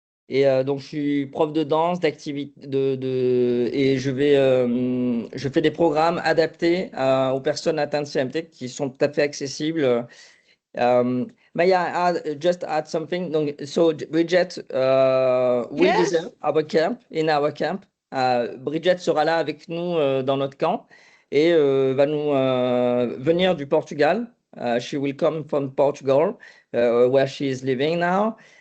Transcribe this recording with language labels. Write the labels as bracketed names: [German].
[French] Et donc, je suis prof de danse, d'activité, et je fais des programmes adaptés aux personnes atteintes de CMT qui sont tout à fait accessibles. [English] May I just add something? [French] Donc, [English] so Bridget will be there, in our camp. [French] Bridget sera là avec nous dans notre camp et va nous venir du Portugal. [English] She will come from Portugal, where she is living now.